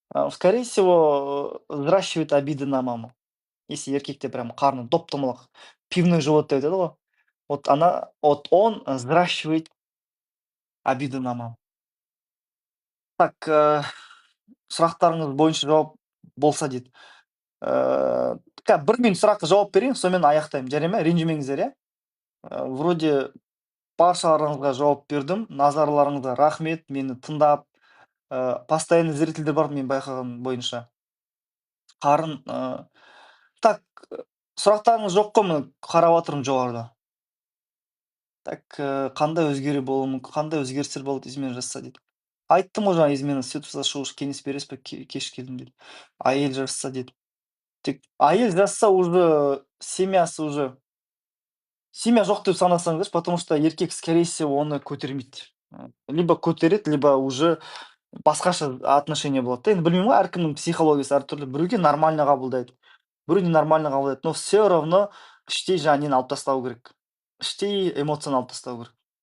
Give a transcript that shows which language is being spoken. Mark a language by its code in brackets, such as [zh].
[ru] Скорее всего, взращивает обиды на маму. Если [kk] еркекте [ru] прям [kk] қарны доп-домалақ [ru] пивной живот [kk] деп айтады ғой. [ru] Вот он взращивает обиды на маму. Так, [kk] сұрақтарыңыз бойынша жауап болса дейді. бір мен сұраққа жауап берейін, сонымен аяқтаймын, жарай ма? Ренжімеңіздер, иә? [ru] Вроде [kk] баршаларыңызға жауап бердім. Назарларыңызға рахмет. Мені тыңдап, постоянный зрительдер бар мен байқағаным бойынша. Қарын, [ru] так, [kk] сұрақтарыңыз жоқ қой, міне қарап отырмын жоғарыда. Так, қандай өзгеру болуы мүмкін, қандай өзгерістер болады измена жасаса дейді. Айттым ғой жаңа, измена ситуация шығу үшін кеңес бересіз бе, кеш келдім дейді. Әйел жасаса дейді. Тек әйел жасаса [ru] уже [kk] семьясы уже семья жоқ деп санасаңыздаршы, [ru] потому что [kk] еркек, [ru] скорее всего, [kk] оны көтермейді. [ru] Либо [kk] көтереді, [ru] либо уже басқаша отношение [kk] болады да. Енді білмеймін ғой, әркімнің психологиясы әртүрлі. Біреуге нормально қабылдайды, біреу ненормально қабылдайды. [ru] Но все равно [kk] іштей жаңағы нені алып тастау керек. Іштей эмоцияны алып тастау керек.